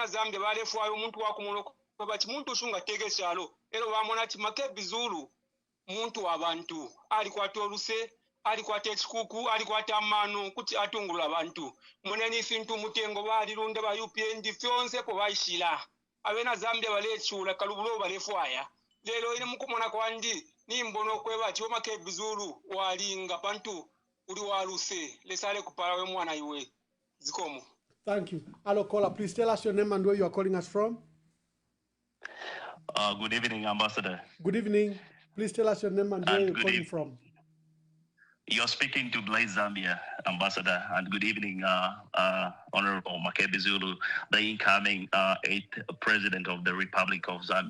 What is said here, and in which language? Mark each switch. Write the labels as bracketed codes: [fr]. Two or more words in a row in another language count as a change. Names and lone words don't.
[bem] Zambia bale fu ayo muntu wako mono bati muntu shunga tege shalo ero bamona ati Makebi Zulu muntu wabantu ali kwatoluse ali kwate chikuku ali kwate amano kuti atungula abantu muneni fintu mutengo bali lunde ba UPND fyonse po baishila abena Zambia balechula kalubulo balefwaya lero ine mukumona kwandi nimbono kwebati wa Makebi Zulu walinga pantu uli waluse lesale kupala we mwana iwe zikomo. [en] Thank you. Hello caller, please tell us your name and where you are calling us from. Good evening, Ambassador. Good evening. Please tell us your name and where you're calling from. You're speaking to Blaze Zambia, Ambassador, and good evening, Honorable Makebi Zulu, the incoming 8th President of the Republic of Zambia.